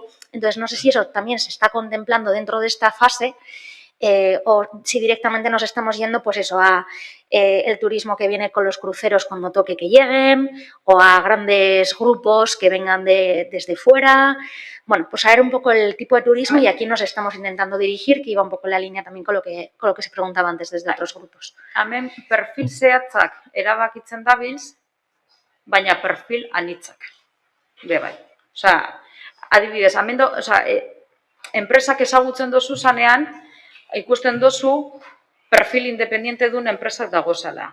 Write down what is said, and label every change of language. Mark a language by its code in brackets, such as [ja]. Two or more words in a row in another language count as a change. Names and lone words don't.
[es] Entonces, no sé si eso también se está contemplando dentro de esta fase, o si directamente nos estamos yendo, pues eso, a el turismo que viene con los cruceros cuando toque que lleguen, o a grandes grupos que vengan desde fuera. Bueno, pues saber un poco el tipo de turismo, y aquí nos estamos intentando dirigir, que iba un poco en la línea también con lo que se preguntaba antes desde otros grupos. [eu] Hemen perfil zehatzak erabakitzen dabilz, baina perfil anitzak. Be bai. Osea, adibidez, hemen enpresak ezagutzen dozu zanean, ikusten dozu perfil independiente duen enpresak dagozala.